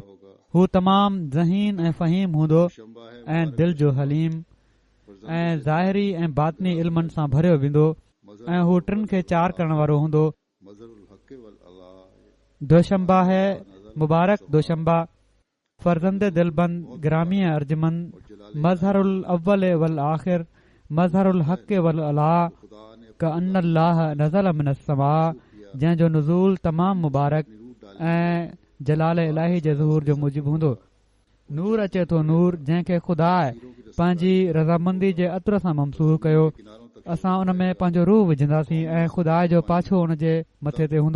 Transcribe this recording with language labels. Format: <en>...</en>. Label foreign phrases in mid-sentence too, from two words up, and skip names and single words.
<sd>हू तमामु ज़हीन ऐं फ़हीम हूंदो ऐं दिल जो हलीम ऐं ज़ाहिरी ऐं बातनी इल्मनि सां भरियो वेंदो, ऐं हू टिनि खे चार करण वारो हूंदो।</sd> <ur>دوشنبہ ہے، مبارک دوشنبہ، فرزند دلبند، گرامی ارجمند,</ur> <ar>مظهر الأول والآخر، مظهر الحق والعلاء, كأن الله نزل من السماء,</ar> <sd>जंहिंजो नुज़ूल तमामु मुबारक ऐं जलाल इलाही जे ज़हूर जो मूजिबु हूंदो। नूर अचे थो, नूर जंहिंखे ख़ुदा पंहिंजी रज़ामंदी जे अतर सां ममसूर कयो। असां उन में पंहिंजो रूह विझंदासीं ऐं ख़ुदा जो पाछो उन जे मथे ते हूंदो।</sd>